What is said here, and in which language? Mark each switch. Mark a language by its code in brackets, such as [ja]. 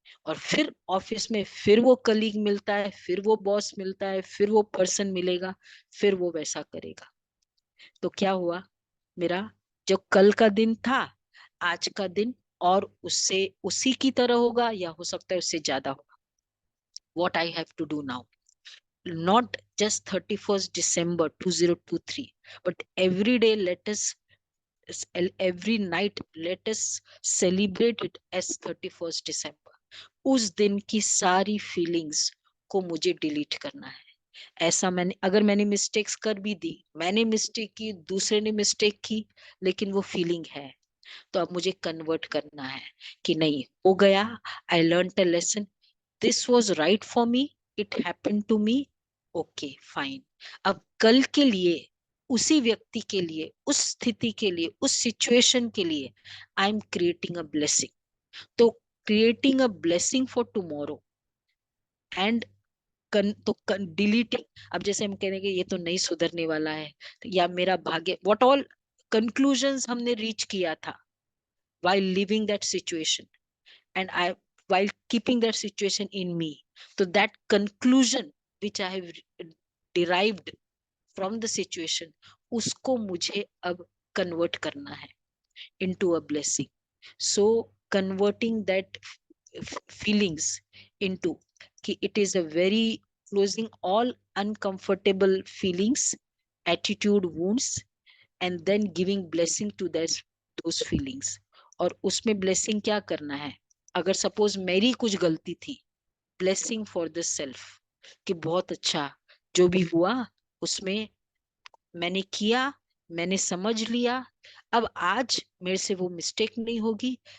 [hi] और फिर ऑफिस में फिर वो कलीग मिलता है, फिर वो बॉस मिलता है, फिर वो पर्सन मिलेगा, फिर वो वैसा करेगा. तो क्या हुआ, मेरा जो कल का दिन था, आज का दिन और उससे उसी की तरह होगा, या हो सकता है उससे ज्यादा होगा. [en] What I have to do now, not just 31st December 2023, but every day let us, every night let us celebrate it as 31st December. [hi] उस दिन की सारी फीलिंग्स को मुझे डिलीट करना है. ऐसा अगर मैंने मिस्टेक्स कर भी दी, मैंने मिस्टेक की, दूसरे ने मिस्टेक की, लेकिन वो फीलिंग है, तो अब मुझे कन्वर्ट करना है कि नहीं, हो गया, [en] I learn a lesson, this was right for me, it happened to me, okay fine. [hi] अब कल के लिए, उसी व्यक्ति के लिए, उस स्थिति के लिए, उस सिचुएशन के लिए [en] I am creating a blessing. तो creating a blessing for tomorrow and deleting. [hi] अब जैसे हम कह रहे हैं कि ये तो नहीं सुधरने वाला है, या मेरा भाग्य, [en] what all conclusions [hi] हमने रीच किया था, [en] while living that situation, and I while keeping that situation in me. So that conclusion which I have derived from the situation, [hi] usko mujhe ab convert karna hai [en] into a blessing. So converting that feelings into कि it is a very closing all uncomfortable feelings, attitude wounds, and then giving blessing to those feelings. [hi] और उसमें blessing क्या करना है? अगर suppose मेरी कुछ गलती थी, [en] blessing for the self, [hi] कि बहुत अच्छा जो भी हुआ उसमें मैंने किया, मैंने समझ लिया, अब आज मेरे से वो मिस्टेक नहीं होगी।